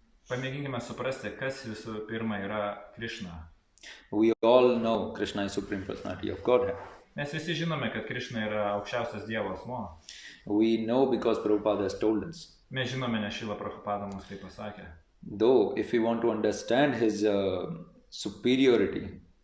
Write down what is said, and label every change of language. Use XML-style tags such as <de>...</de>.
<lt>Pamėginkime suprasti, kas visų pirma yra Krishna.</lt> <en>We all know Krishna is Supreme Personality of Godhead.</en> <lt>Mes visi žinome, kad Krishna yra aukščiausias Dievo asmuo.</lt> <en>We know because Prabhupada has told us.</en> <lt>Mes žinome, nes Šila Prabhupada mums tai pasakė.</lt> <en>Though if we want to understand his superiority,</en>